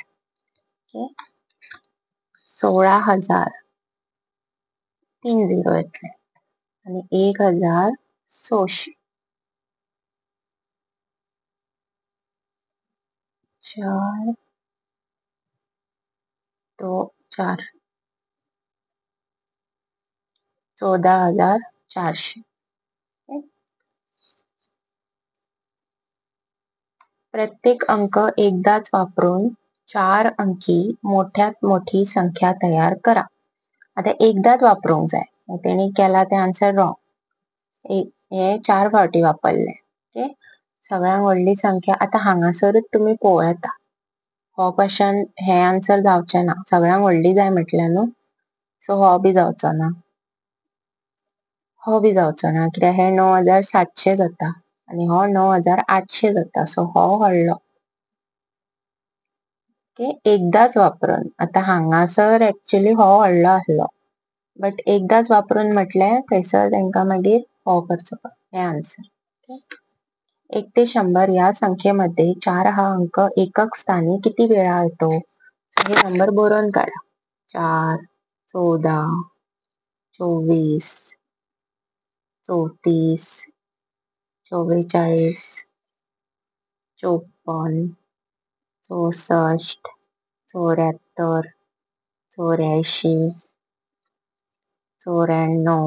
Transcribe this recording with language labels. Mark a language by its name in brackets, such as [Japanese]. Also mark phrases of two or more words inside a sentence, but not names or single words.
[Konkani] ओके. 16,000 3 0 येतले आणि 1,600 4 2 4 14,400. [Marathi] प्रत्येक अंक एकदाच वापरून 4 अंकी मोठ्यात मोठी संख्या तयार करा. [Konkani] आता एकदाच वापरूंक जाय. तेणी केला ते [English] answer wrong. [Konkani] हे 4 फावटी वापरले. ओके. सगळ्यांत व्हडली संख्या आता हांगासरूच तुम्ही पळोवं येता. हो क्वेश्चन हे आन्सर जावचे ना. सगळ्यांत व्हडली जाय म्हटल्या न्हू. सो हो बी जावचो ना. हो बी जावचो ना कित्याक हे 9,700 जाता आणि हो 9,800 जाता. सो हो व्हडलो. ओके. एकदाच वापरून आता हांगासर एक्चुअली हो व्हडलो आसलो बट एकदाच वापरून म्हटले थंयसर तांकां मागीर हो करचो हे आन्सर. ओके. [Marathi] 1 ते 100 या संख्येमध्ये 4 हा अंक एकक स्थानी किती वेळा येतो. [Konkani] हे नंबर बरोवन काढा. 4 14 24 34 44 54 64 74 84 94.